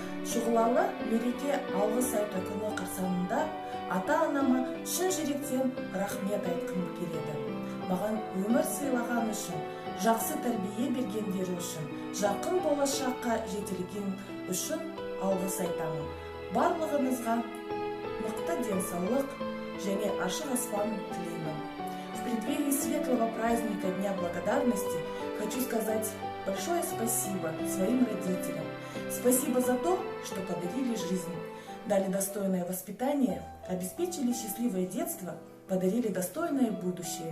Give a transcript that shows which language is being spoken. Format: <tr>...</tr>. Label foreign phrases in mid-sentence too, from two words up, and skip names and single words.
<kk>Шұғылалы мереке алғыс айту күні қарсаңында ата-анама шын жүректен рахмет айтқым келеді. Маған өмір сыйлаған үшін, жақсы тәрбие бергендері үшін, жақын болашаққа жетелген үшін алғыс айтамын. Барлығыңызға мықты денсаулық және ашық аспан тілеймін.</kk> <ru>В преддверии светлого праздника Дня Благодарности хочу сказать большое спасибо своим родителям. Спасибо за то, что подарили жизнь, дали достойное воспитание, обеспечили счастливое детство, подарили достойное будущее.</ru>